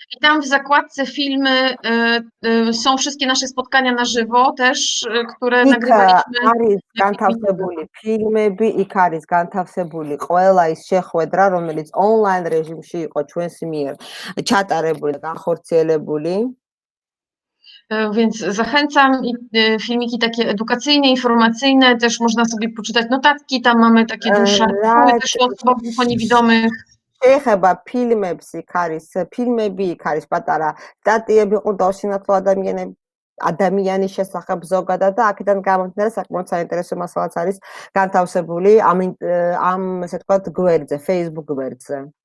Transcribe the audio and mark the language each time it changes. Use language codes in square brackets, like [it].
[pl] I tam w zakładce filmy są wszystkie nasze spotkania na żywo też, które nagrywaliśmy. [ka] არის განთავსებული ფილმები, იქ არის განთავსებული ყველა ის შეხვედრა, რომელიც ონლაინ რეჟიმში იყო ჩვენს მიერ ჩატარებული და განხორციელებული. [pl] Więc zachęcam i filmiki takie edukacyjne, informacyjne, też można sobie poczytać notatki, tam mamy takie dłuższe artykuły też o osobach niewidomych. [ka] შეეხება ფილმებს, იქ არის ფილმები, იქ არის პატარა სტატიები ყურდაუსინათლო ადამიანის შესახებ ზოგადად და აქედან გამომდინარე საკმაოდ საინტერესო მასალაც არის განთავსებული ამ ესე ვთქვათ გვერდზე, Facebook გვერდზე.